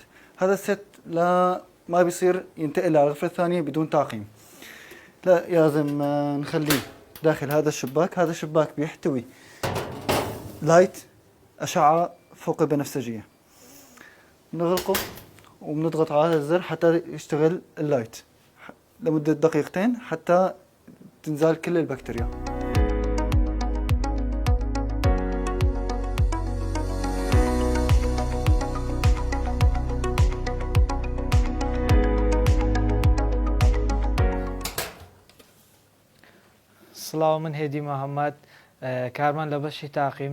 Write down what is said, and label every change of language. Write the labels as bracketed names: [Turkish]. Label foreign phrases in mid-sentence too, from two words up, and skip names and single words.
[Arabic] هذا الست لا ما بيصير ينتقل على الغرفة الثانية بدون تعقيم، لا لازم نخليه داخل هذا الشباك. هذا الشباك بيحتوي لايت أشعة فوق بنفسجية، نغلقه وبنضغط على الزر حتى يشتغل اللايت لمدة دقيقتين حتى تنزال كل البكتيريا. [Central Kurdish] سڵاو، من هێدی محەممەد، کارمان لە بەشی تاقیم.